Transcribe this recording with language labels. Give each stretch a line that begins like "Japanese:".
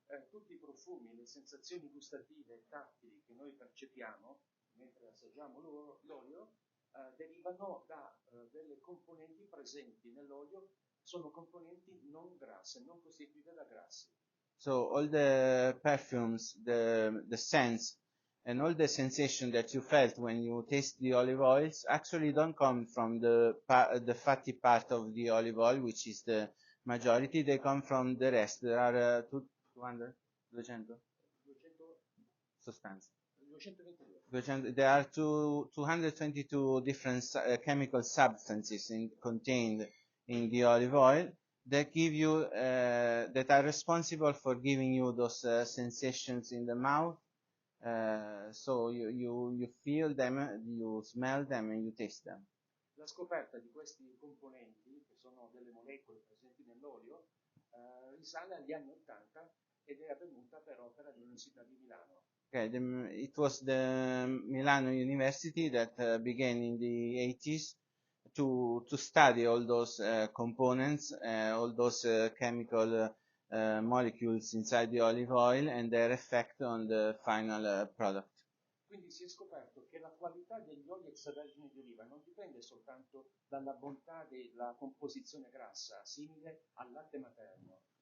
Italian: Tutti i profumi, le sensazioni gustative e tattili che noi percepiamo mentre assaggiamo l'olio derivano da delle componenti presenti nell'olio, sono componenti non grasse, non costituite da grassi.
English: So all the perfumes, the scents, and all the sensation that you felt when you taste the olive oils actually don't come from the fatty part of the olive oil, which is the majority. They come from the rest. There are
Italian: 200, 200 sostanze.
English: 222. There are 222 different chemical substances contained in the olive oil that give you that are responsible for giving you those sensations in the mouth. So you feel them, you smell them, and you taste them.
Italian: La scoperta di questi componenti, che sono delle molecole presenti nell'olio, risale agli anni 80 ed è avvenuta per opera dell'Università di Milano.
English: Okay, it was the Milano University that began in the 80s to study all those components, all those chemical molecules inside the olive oil and their effect on the final product.
Italian: Quindi si è scoperto che la qualità degli oli extravergini di oliva non dipende soltanto dalla bontà della composizione grassa, simile al latte materno.